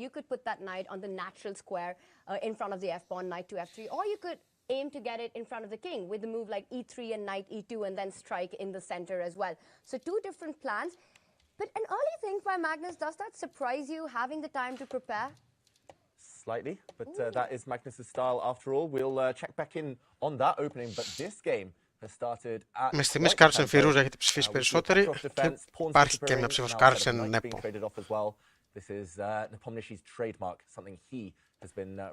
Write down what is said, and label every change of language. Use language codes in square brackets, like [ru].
[en] You could put that knight on the natural square in front of the f-pawn, knight to f3, or you could aim to get it in front of the king with the move like e3 and knight e2 and then strike in the center as well. So two different plans. But an early think by Magnus, does that surprise you, having the time to prepare? Slightly, but that is Magnus' style after all. We'll check back in on that opening, but this game has started at... [el] Με στιγμής Carlsen Firouzja έχετε ψηφίσει περισσότεροι και υπάρχει και μια ψήφος Carlsen Nepo. [en] This is Nepomniachtchi's trademark, something he has been